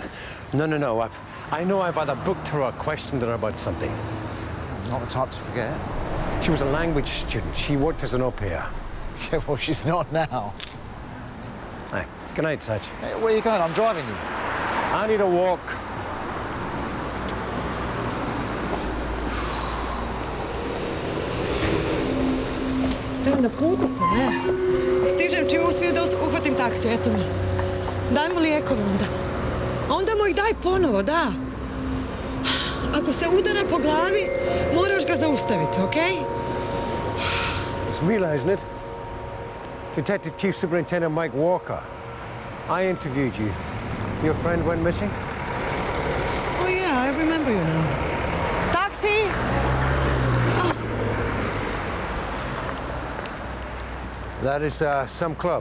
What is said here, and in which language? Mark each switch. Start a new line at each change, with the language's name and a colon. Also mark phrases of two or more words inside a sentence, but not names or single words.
English: No. I know I've either booked her or questioned her about something. Not the type to forget. She was a language student. She worked as an au pair. Yeah, well, she's not now. Hey, good night, Satch. Hey, where are you going? I'm driving you. I need a walk.
Bosnian: Na putu sam, ne? Stižem čim uspijem da uhvatim taksi, eto mi. Daj mu lijekove onda. A onda mu ih daj ponovo, da. Ako se udara po glavi, moraš ga zaustaviti, okej?
English: It's Mila, isn't it? Detective Chief Superintendent Mike Walker. I interviewed you. Your friend went missing? Oh, yeah, I remember you now. Taxi! That is some club.